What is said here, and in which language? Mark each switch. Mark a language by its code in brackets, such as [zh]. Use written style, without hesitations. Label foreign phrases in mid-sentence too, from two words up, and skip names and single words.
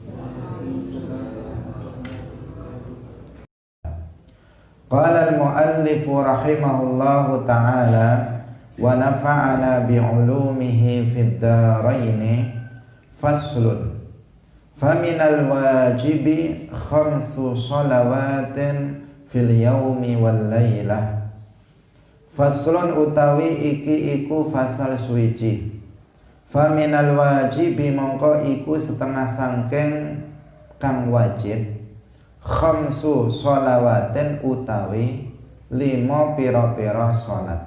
[ar] قال المؤلف رحمه الله تعالى ونفعنا بعلومه في الدارين. فصل فمن الواجب 5 صلوات في اليوم والليلة. [jv] Faslun utawi iki iku fasal suwiji. [ar] فمن الواجب [jv] mongko iku setengah sangking kang wajib. 5 sholawatin utawi 5 pira-pira salat.